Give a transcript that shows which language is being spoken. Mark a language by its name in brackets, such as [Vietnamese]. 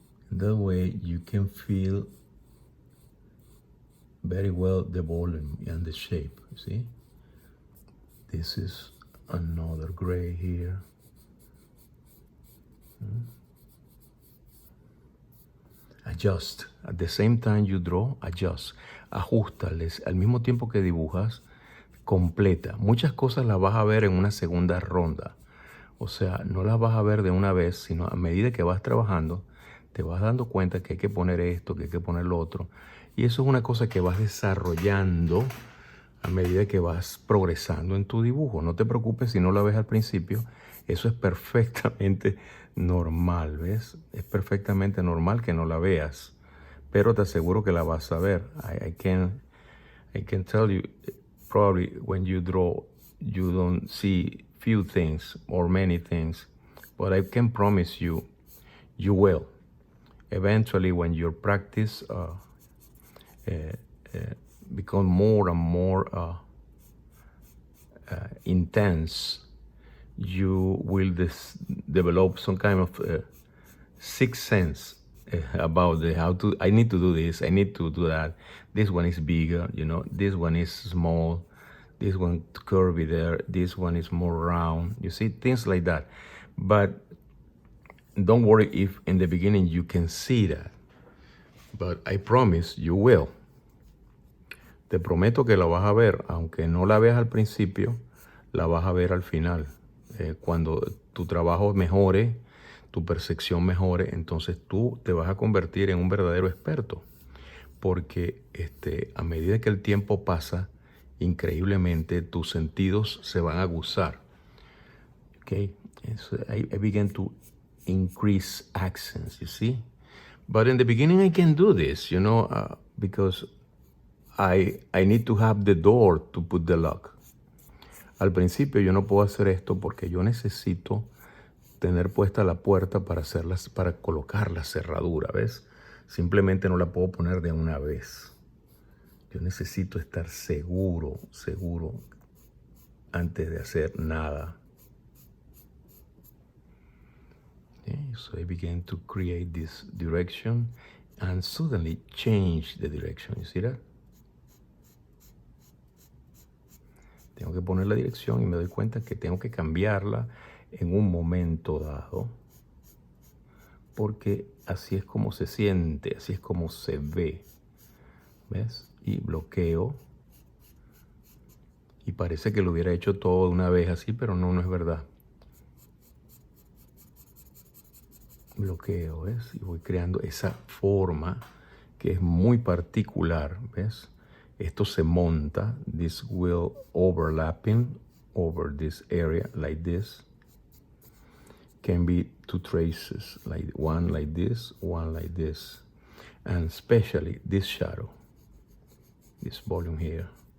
[English] That way you can feel very well the volume and the shape, you see? This is another gray here. Adjust. At the same time you draw, adjust. [Spanish] Ajustales. Al mismo tiempo que dibujas, completa. Muchas cosas las vas a ver en una segunda ronda. O sea, no las vas a ver de una vez, sino a medida que vas trabajando, te vas dando cuenta que hay que poner esto, que hay que poner lo otro. Y eso es una cosa que vas desarrollando a medida que vas progresando en tu dibujo. No te preocupes si no la ves al principio. Eso es perfectamente normal, ¿ves? Es perfectamente normal que no la veas. Pero te aseguro que la vas a ver. [English] I can tell you, probably when you draw, you don't see few things or many things. But I can promise you, you will. Eventually, when your practice become more and more intense, you will develop some kind of sixth sense about how to, I need to do this, I need to do that. This one is bigger, you know, this one is small, this one curvy there, this one is more round, you see, things like that. But don't worry if in the beginning you can see that. But I promise you will. [Spanish] Te prometo que la vas a ver, aunque no la veas al principio, la vas a ver al final. Cuando tu trabajo mejore, tu percepción mejore, entonces tú te vas a convertir en un verdadero experto. Porque a medida que el tiempo pasa, increíblemente tus sentidos se van a aguzar. [English] Okay? So I began to increase accents, you see? But in the beginning I can do this, you know, because I need to have the door to put the lock. [Spanish] Al principio yo no puedo hacer esto porque yo necesito tener puesta la puerta para colocar la cerradura, ¿ves? Simplemente no la puedo poner de una vez. Yo necesito estar seguro antes de hacer nada. [English] Okay, so I began to create this direction and suddenly change the direction. You see that? [Spanish] Tengo que poner la dirección y me doy cuenta que tengo que cambiarla en un momento dado. Porque así es como se siente, así es como se ve. ¿Ves? Y bloqueo. Y parece que lo hubiera hecho todo de una vez así, pero no es verdad. Bloqueo, ¿ves? Y voy creando esa forma que es muy particular, ¿ves? Esto se monta, [English] this will overlapping over this area like this. Can be two traces, like one like this, one like this. And especially this shadow, this volume here.